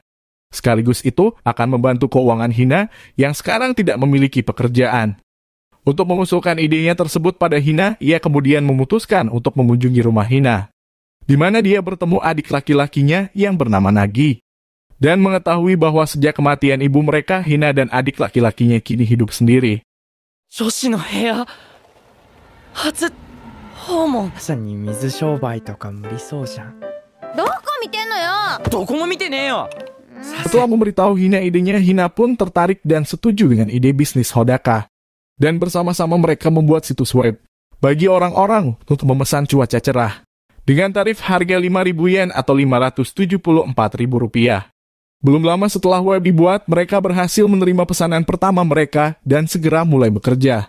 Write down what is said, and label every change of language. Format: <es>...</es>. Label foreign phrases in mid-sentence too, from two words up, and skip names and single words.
<id>Sekaligus itu akan membantu keuangan Hina yang sekarang tidak memiliki pekerjaan. Untuk mengusulkan idenya tersebut pada Hina, ia kemudian memutuskan untuk mengunjungi rumah Hina, di mana dia bertemu adik laki-lakinya yang bernama Nagi, dan mengetahui bahwa sejak kematian ibu mereka, Hina dan adik laki-lakinya kini hidup sendiri.</id> <ja>女子のぶや、初訪問. まさに水商売とか無理そうじゃん。どこ見てんのよ。どこも見てねえよ。</ja> <id>Setelah memberitahu Hina idenya, Hina pun tertarik dan setuju dengan ide bisnis Hodaka. Dan bersama-sama mereka membuat situs web bagi orang-orang untuk memesan cuaca cerah dengan tarif harga 5.000 yen atau 574.000 rupiah. Belum lama setelah web dibuat, mereka berhasil menerima pesanan pertama mereka dan segera mulai bekerja.</id>